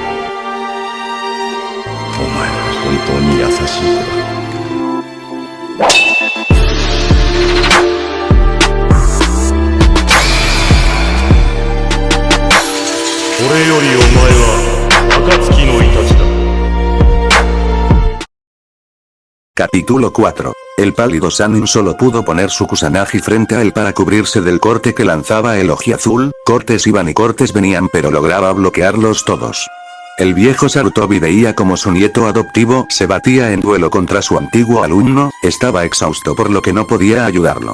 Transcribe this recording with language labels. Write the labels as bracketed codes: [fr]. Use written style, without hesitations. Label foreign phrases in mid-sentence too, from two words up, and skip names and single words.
[ja] お前は本当に優しい子だ。これよりお前は暁のイタチだ。 [es] Capítulo 4. El pálido Sannin solo pudo poner su Kusanagi frente a él para cubrirse del corte que lanzaba el Ojiazul. Cortes iban y cortes venían, pero lograba bloquearlos todos. El viejo Sarutobi veía como su nieto adoptivo se batía en duelo contra su antiguo alumno, estaba exhausto por lo que no podía ayudarlo.